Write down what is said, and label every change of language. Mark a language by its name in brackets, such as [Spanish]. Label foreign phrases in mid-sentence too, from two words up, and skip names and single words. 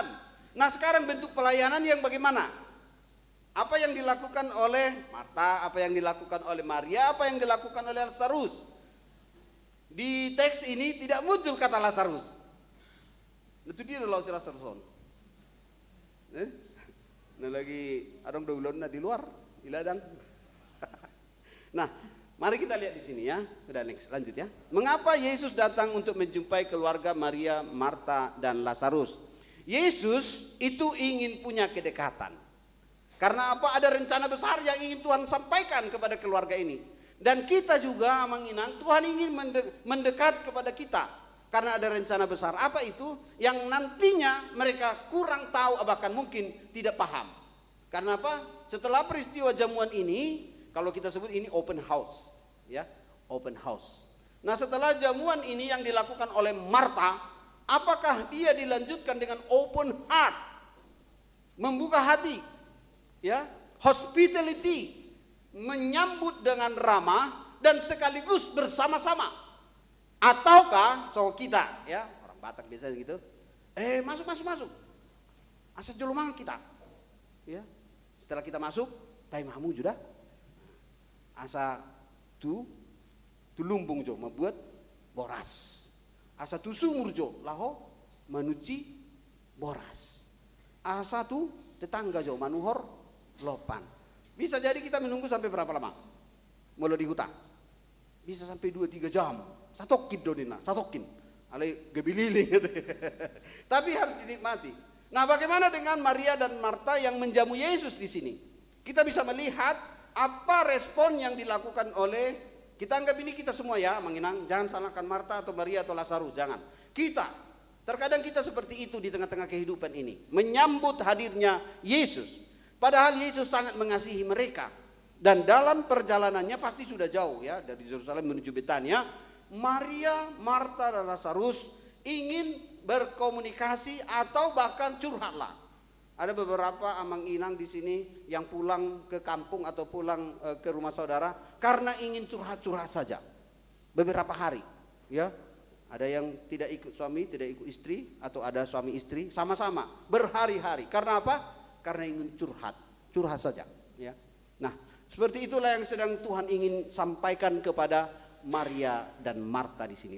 [Indonesian] Nah, sekarang bentuk pelayanan yang bagaimana? Apa yang dilakukan oleh Marta, apa yang dilakukan oleh Maria, apa yang dilakukan oleh Lazarus? Di teks ini tidak muncul kata Lazarus. Itu dia loh si Lazarus. Nah lagi [Batak Toba] adong daulon [Indonesian] di luar, di ladang. Nah, mari kita lihat di sini ya. Sudah next, lanjut ya. Mengapa Yesus datang untuk menjumpai keluarga Maria, Marta, dan Lazarus? Yesus itu ingin punya kedekatan. Karena apa? Ada rencana besar yang ingin Tuhan sampaikan kepada keluarga ini. Dan kita juga menginang Tuhan ingin mendekat kepada kita. Karena ada rencana besar. Apa itu? Yang nantinya mereka kurang tahu, bahkan mungkin tidak paham. Karena apa? Setelah peristiwa jamuan ini, kalau kita sebut ini [English] open house, [Indonesian] ya, [English] open house. [Indonesian] Nah, setelah jamuan ini yang dilakukan oleh Marta, apakah dia dilanjutkan dengan [English] open heart, [Indonesian] membuka hati, ya, hospitality, menyambut dengan ramah dan sekaligus bersama-sama? Ataukah so kita, ya, orang Batak biasa gitu, masuk, [Batak Toba] asa jolomang [Indonesian] kita, ya, setelah kita masuk, [Batak Toba] tay mahamu juga, asa tu lumbung jo membuat boras, asa tu sumur jo laho manuci boras, asa tu tetangga jo manuhor lopan. [Indonesian] Bisa jadi kita menunggu sampai berapa lama? Mulai di hutan, bisa sampai 2-3 jam. [Batak Toba] Satokin donina, satokin, alai gebililing. [Indonesian] Tapi harus dinikmati. Nah, bagaimana dengan Maria dan Marta yang menjamu Yesus di sini? Kita bisa melihat apa respon yang dilakukan oleh, kita anggap ini kita semua ya, menginang, jangan salahkan Marta atau Maria atau Lazarus, jangan. Kita, terkadang kita seperti itu di tengah-tengah kehidupan ini, menyambut hadirnya Yesus. Padahal Yesus sangat mengasihi mereka. Dan dalam perjalanannya pasti sudah jauh ya, dari Yerusalem menuju Betania. Maria, Marta, dan Lazarus ingin berkomunikasi atau bahkan curhatlah. Ada beberapa [Batak Toba] amang inang [Indonesian] di sini yang pulang ke kampung atau pulang ke rumah saudara karena ingin curhat-curhat saja. Beberapa hari, ya. Ada yang tidak ikut suami, tidak ikut istri, atau ada suami istri sama-sama berhari-hari. Karena apa? Karena ingin curhat saja, ya. Nah, seperti itulah yang sedang Tuhan ingin sampaikan kepada Maria dan Marta di sini.